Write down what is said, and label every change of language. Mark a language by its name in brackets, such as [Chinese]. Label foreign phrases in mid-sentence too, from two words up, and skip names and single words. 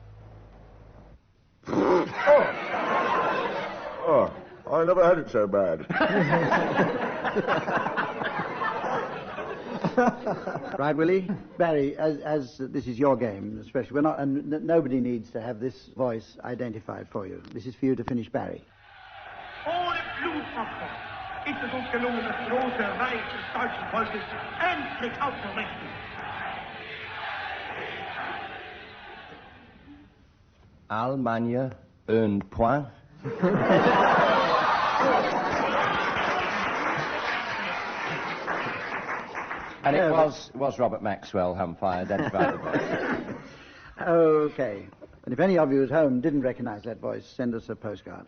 [English] Oh, I never had it so bad. Right, Willie? Barry, as this is your game, especially, we're not, and nobody needs to have this voice identified for you. This is for you to finish, Barry. [German] Ohne Blutopfer ist es uns gelungen, das große Reich des deutschen Volkes endlich aufzurichten. [French] Allemagne, un point. [English] And it was Robert Maxwell, Humphrey identified the voice. Okay. And if any of you at home didn't recognize that voice, send us a postcard.